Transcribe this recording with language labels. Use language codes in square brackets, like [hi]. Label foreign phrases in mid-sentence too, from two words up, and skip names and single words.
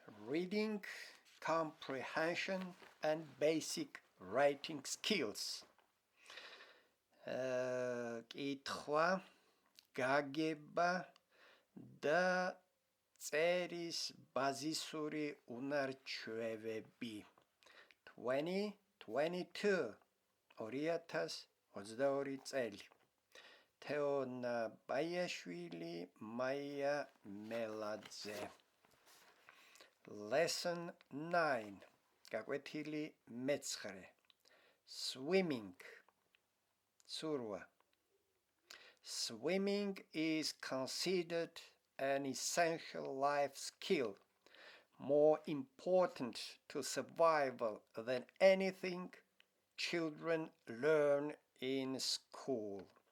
[en] reading comprehension and basic writing skills. [ka] კითხვა, გაგება და წერის ბაზისური უნარჩვევები. 2022 წელი. თ.ბაიაშვილი, մ.მელაძე. [en] Lesson 9. [ka] გაკვეთილი მე-9. [en] Swimming. Surwa. Swimming is considered an essential life skill, more important to survival than anything children learn in school.